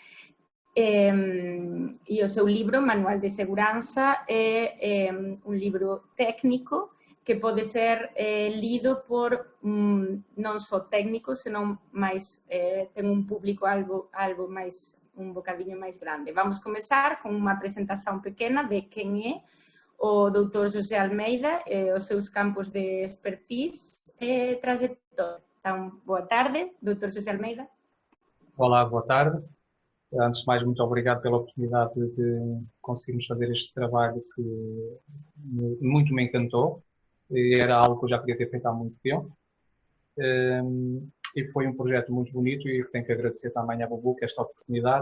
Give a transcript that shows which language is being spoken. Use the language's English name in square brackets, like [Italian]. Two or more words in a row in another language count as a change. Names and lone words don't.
[Galician] E o seu libro, Manual de Seguranza, é un libro técnico que pode ser lido por non só técnicos, senón máis, ten un público algo máis, un bocadinho máis grande. Vamos comezar con unha presentación pequena de quen é o Dr. Xosé Almeida e os seus campos de expertise e traxectoria. [Portuguese] Então, boa tarde, Dr. Xosé Almeida. Olá, boa tarde. Antes de mais, muito obrigado pela oportunidade de conseguirmos fazer este trabalho que muito me encantou. Era algo que eu já queria ter feito há muito tempo. E foi um projeto muito bonito e tenho que agradecer também à Buboc esta oportunidade.